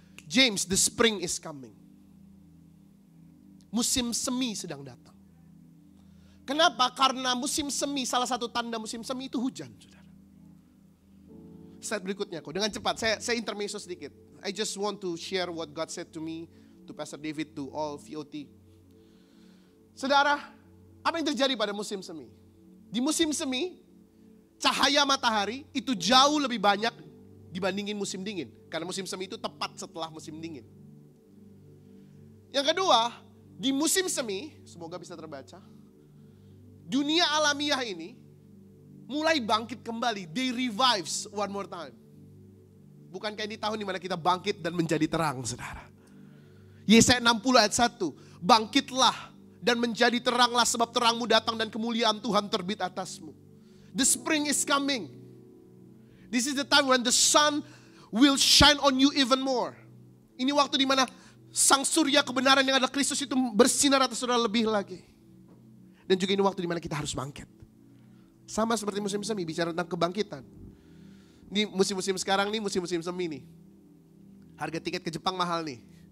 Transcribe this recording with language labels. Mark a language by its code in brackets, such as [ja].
[en] James, the spring is coming. [id] Musim semi sedang datang. Kenapa? Karena musim semi, salah satu tanda musim semi itu hujan, saudara. Slide berikutnya kok, dengan cepat, saya intermezzo sedikit. [en] I just want to share what God said to me, to Pastor David, to all VOT. [id] Saudara, apa yang terjadi pada musim semi? Di musim semi, cahaya matahari itu jauh lebih banyak dibandingin musim dingin. Karena musim semi itu tepat setelah musim dingin. Yang kedua, di musim semi, semoga bisa terbaca, dunia alamiah ini mulai bangkit kembali. [en] They revives one more time. [id] Bukankah ini tahun dimana kita bangkit dan menjadi terang, saudara? Yesaya 60 ayat 1. Bangkitlah dan menjadi teranglah sebab terangmu datang dan kemuliaan Tuhan terbit atasmu. [en] The spring is coming. This is the time when the sun will shine on you even more. [id] Ini waktu dimana sang surya kebenaran yang adalah Kristus itu bersinar atas saudara lebih lagi. Dan juga ini waktu dimana kita harus bangkit. Sama seperti musim semi, bicara tentang kebangkitan. Ini musim-musim sekarang nih, musim-musim semi nih. Harga tiket ke Jepang mahal nih.